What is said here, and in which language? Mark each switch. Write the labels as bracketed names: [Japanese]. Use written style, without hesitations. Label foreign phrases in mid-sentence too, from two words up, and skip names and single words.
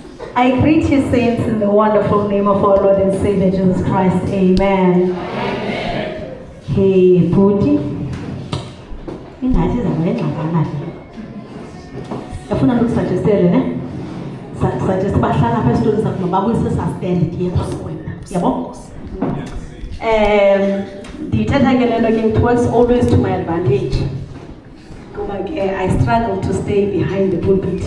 [English] I greet you, saints, in the wonderful name of our Lord and Savior Jesus Christ. Amen. Hey, Booty. [Xhosa] Yafuna lokusuggested, ne? Suggest bahlala apha esitulweni sakho mababuyise sastand here phambi kwena. Yabo? Ndithetha ke lento ke, [English] it works always to my advantage. [Xhosa] Kuba ke [English] I struggle to stay behind the pulpit.